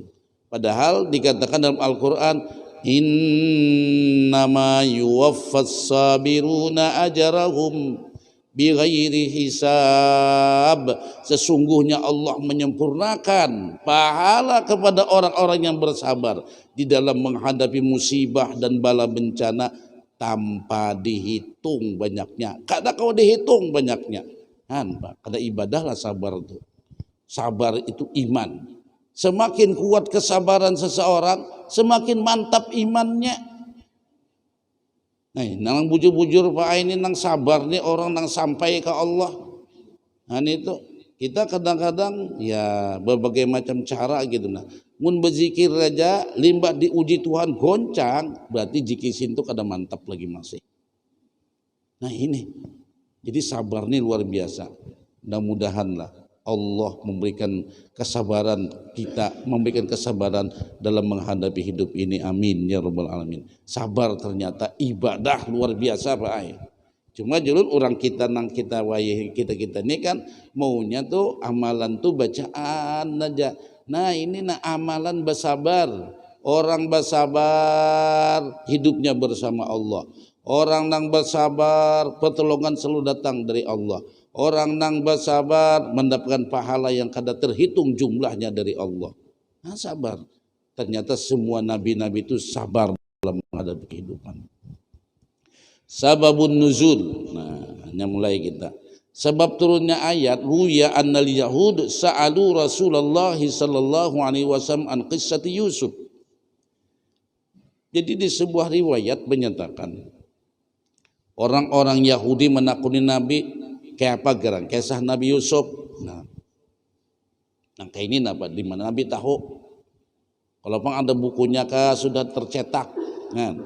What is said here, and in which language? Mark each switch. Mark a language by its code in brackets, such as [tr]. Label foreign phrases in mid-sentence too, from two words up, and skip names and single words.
[id] Padahal dikatakan dalam Al-Quran, [ar] إنما يوفى الصابرون أجرهم بغير حساب. Sesungguhnya Allah menyempurnakan pahala kepada orang-orang yang bersabar di dalam menghadapi musibah dan bala bencana tanpa dihitung banyaknya. [bjn] Kada kau dihitung banyaknya. Kada ibadahlah sabar itu. [id] Sabar itu iman. Semakin kuat kesabaran seseorang, semakin mantap imannya. [bjn] Nah, nang bujur-bujur Pak ini nang sabar nih orang nang sampai ke Allah. [id] Nah itu kita kadang-kadang ya berbagai macam cara gitu. [bjn] Nah, mun berzikir aja limbah diuji Tuhan goncang, berarti jikisin itu kada mantap lagi masih. [id] Nah ini, jadi sabar nih luar biasa. Mudah-mudahanlah Allah memberikan kesabaran kita, memberikan kesabaran dalam menghadapi hidup ini. [ar] آمين يا رب العالمين. [id] Sabar ternyata ibadah luar biasa Pak Ay. [bjn] Cuma julun orang kita nang kita wayah kita ini kan maunya tuh amalan tuh bacaan aja. [id] Nah ini amalan bersabar. Orang bersabar hidupnya bersama Allah. [bjn] Orang nang bersabar pertolongan selalu datang dari Allah. Orang nang bersabar mendapatkan pahala yang kada terhitung jumlahnya dari Allah. [id] Nah, sabar. Ternyata semua nabi-nabi itu sabar dalam menghadapi kehidupan. [ar] سبب النزول. [id] Nah, hanya mulai kita. Sebab turunnya ayat [ar] روي أن اليهود سألوا رسول الله صلى الله عليه وسلم عن قصة يوسف. [bjn] Jadi di sebuah riwayat menyatakan orang-orang Yahudi menakuni Nabi kayak apa gerang kisah Nabi Yusuf. Nah kayak ini apa di mana Nabi tahu kalau pang ada bukunya kah sudah tercetak kan.